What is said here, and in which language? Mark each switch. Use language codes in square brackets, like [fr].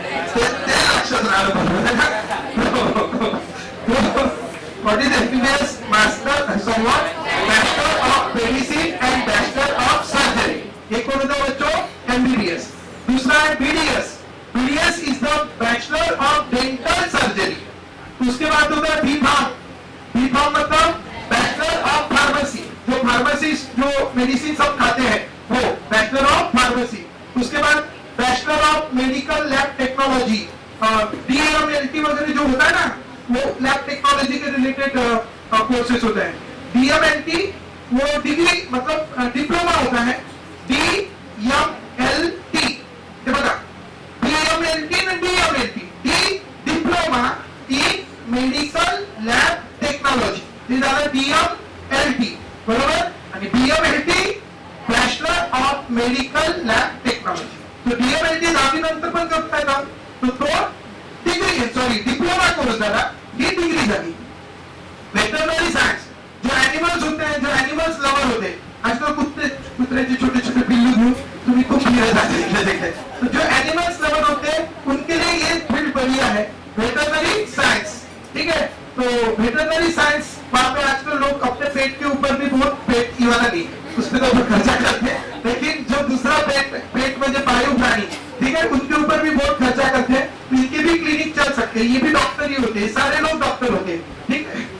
[mr] ते लक्षात राहिलं [en] What is MBBS? Master of Medicine and Bachelor of Surgery. [hi] ये कौन होता है बच्चों? MBBS. दूसरा है BDS. BDS is the Bachelor of Dental Surgery. उसके बाद होता है B.Pharm. B.Pharm मतलब बैचलर ऑफ फार्मेसी, जो फार्मासिस्ट जो मेडिसिन सब खाते हैं वो बैचलर ऑफ फार्मेसी। उसके बाद bachelor of medical lab technology, DMLT वगैरह जो होता है ना, वो लैब टेक्नोलॉजी के रिलेटेड कोर्सेज होता है। डीएमएलटी वो डिग्री मतलब डिप्लोमा होता है, डीएमएलटी, ये बता, डीएमएलटी ना DMLT, D diploma in medical lab technology, [mr] ते झालं डीएमएलटी, बरोबर। आणि DMLT bachelor of medical lab technology. तो डीएमएलटी 10वी नंतर पण करता येतं, तो डिग्री आहे, सॉरी डिप्लोमा कोर्स झाला, ही डिग्री झाली। [hi] वेटरनरी सायन्स, जो एनिमल्स होते हैं, जो एनिमल्स लवर होते, आजकल [mr] कुत्र्याचे छोटे छोटे पिल्लू घेऊन तुम्ही खूप फिरत जाते, [hi] तो जो एनिमल्स लवर होते हैं उनके लिए ये फील्ड बढ़िया है, वेटरनरी साइंस, ठीक है। तो वेटरनरी साइंस, वहाँ पे आजकल लोग अपने पेट के ऊपर भी बहुत, पेट की वाला नहीं, उस पर तो खर्चा करते हैं, लेकिन जो दूसरा पेट में जो पालतू प्राणी, ठीक है, उनके ऊपर भी बहुत खर्चा करते हैं, तो इनके भी क्लिनिक चल सकते हैं, ये भी डॉक्टर ही होते हैं, सारे लोग डॉक्टर होते हैं, ठीक है।